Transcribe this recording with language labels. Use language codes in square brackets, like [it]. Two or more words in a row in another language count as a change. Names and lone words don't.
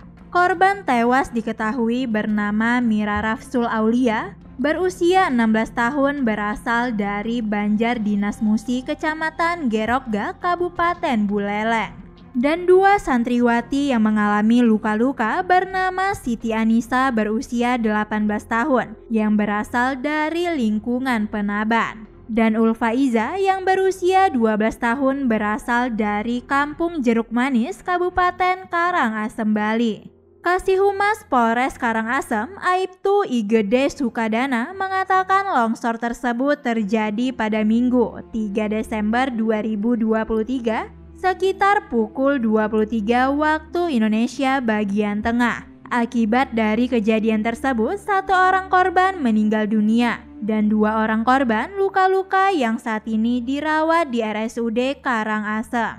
[id] Korban tewas diketahui bernama Mira Rafsul Aulia, berusia 16 tahun, berasal dari Banjar Dinas Musi, Kecamatan Gerokga, Kabupaten Buleleng. Dan 2 santriwati yang mengalami luka-luka bernama Siti Anissa berusia 18 tahun yang berasal dari lingkungan Penaban, dan Ulfaiza yang berusia 12 tahun berasal dari Kampung Jeruk Manis, Kabupaten Karangasem, Bali. Kasih-Humas Polres Karangasem, Aibtu Igede Sukadana, mengatakan longsor tersebut terjadi pada Minggu 3 Desember 2023 sekitar pukul 23 waktu Indonesia bagian tengah. Akibat dari kejadian tersebut, 1 orang korban meninggal dunia dan 2 orang korban luka-luka yang saat ini dirawat di RSUD Karangasem.